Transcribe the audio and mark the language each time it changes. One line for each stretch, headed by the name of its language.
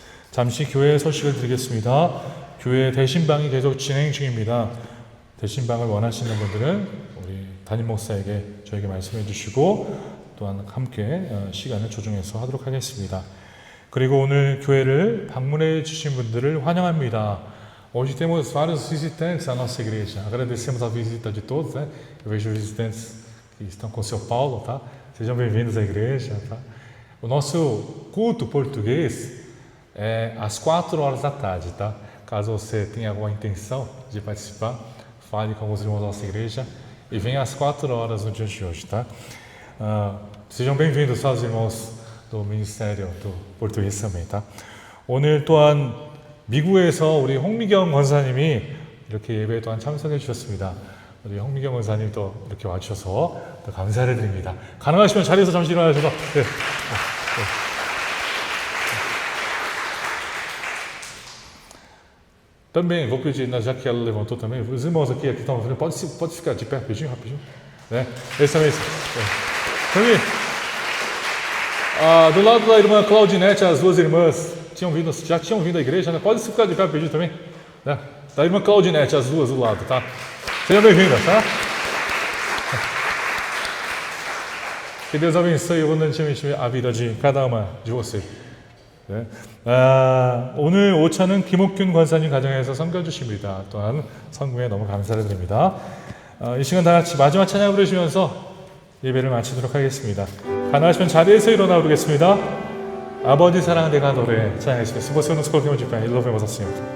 Korean: 잠시 교회 소식을 드리겠습니다. 교회 대신방이 계속 진행 중입니다. 대신방을 원하시는 분들은 우리 담임 목사에게 저에게 말씀해 주시고 또한 함께 시간을 조정해서 하도록 하겠습니다. 그리고 오늘 교회를 방문해 주신 분들을 환영합니다.
Portuguese: Hoje temos vários visitantes à nossa igreja. Agradecemos a visita de todos, né? Eu vejo visitantes que estão com o seu Paulo, tá? Sejam bem-vindos à igreja, tá? O nosso culto português é às 4 horas da tarde, tá? Caso você tenha alguma intenção de participar, fale com os irmãos da nossa igreja e venha às 4 horas no dia de hoje, tá? Sejam bem-vindos aos irmãos do Ministério do Português também, tá?
Korean: 오늘 또한 미국에서 우리 홍미경 권사님이 이렇게 예배에 또한 참석해 주셨습니다. 우리 홍미경 권사님 또 이렇게 와주셔서 또 감사를 드립니다. 가능하시면 자리에서 잠시 일어나셔서 네.
Portuguese: Também vou pedir, já que ela levantou também, os irmãos aqui que estão vendo, pode ficar de pé rapidinho, né? Esse também. Também. Do lado da irmã Claudinete, as duas irmãs já tinham vindo à igreja, né? Pode ficar de pé rapidinho também, né? Da irmã Claudinete, as duas do lado, tá? Sejam bem-vindas, tá? Que Deus abençoe abundantemente a vida de cada uma de vocês.
Korean: 네. 오늘 오차는 김옥균 권사님 가정에서 섬겨주십니다. 또한 성금에 너무 감사를 드립니다. 이 시간 다 같이 마지막 찬양 부르시면서 예배를 마치도록 하겠습니다. 가능하시면 자리에서 일어나 부르겠습니다. 아버지 사랑 내가 노래 찬양하시겠습니다.
Portuguese: Se você nos coloquemos de pé e louvemos ao Senhor.